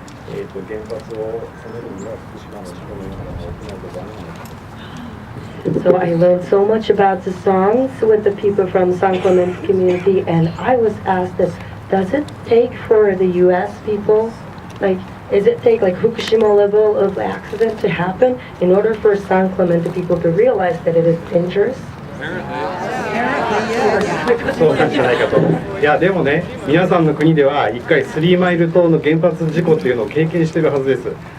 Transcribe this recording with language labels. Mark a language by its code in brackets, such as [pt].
[ja] 原発を止めるには福島の事故のようなことが起きないとダメなのか。 [en] So I learned so much about the songs with the people from San Clemente community, and I was asked this: does it take for the U.S. people, does it take Fukushima level of accident to happen in order for San Clemente people to realize that it is dangerous? [ja] そうなんじゃないかと。いやでもね、皆さんの国では1回3マイル島の原発事故っていうのを経験しているはずです。